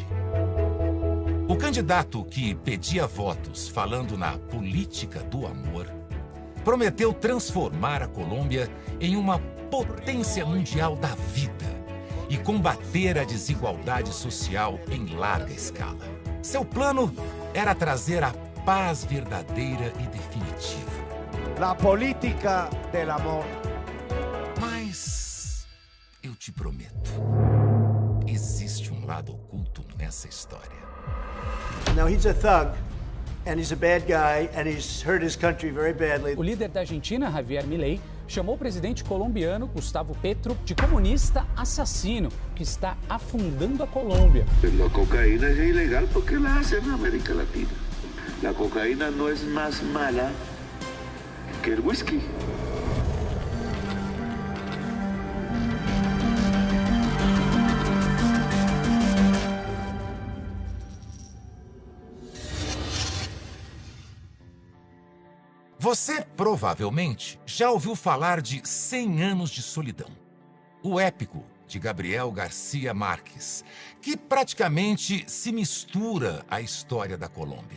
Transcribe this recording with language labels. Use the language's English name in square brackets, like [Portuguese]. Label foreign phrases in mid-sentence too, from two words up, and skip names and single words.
[Portuguese] O candidato que pedia votos falando na política do amor prometeu transformar a Colômbia em uma potência mundial da vida e combater a desigualdade social em larga escala. Seu plano era trazer a paz verdadeira e definitiva. [Spanish] La política del amor. [Portuguese] Mas eu te prometo, existe um lado oculto nessa história. [English] Now he's a thug. And he's a bad guy, and he's hurt his country very badly. [Portuguese] O líder da Argentina, Javier Milei, chamou o presidente colombiano, Gustavo Petro, de comunista assassino, que está afundando a Colômbia. A cocaína é ilegal porque [Spanish] la hacen [Portuguese] na América Latina. A cocaína não é mais mala que o whisky. Você provavelmente já ouviu falar de 100 Anos de Solidão, o épico de Gabriel Garcia Marques, que praticamente se mistura à história da Colômbia.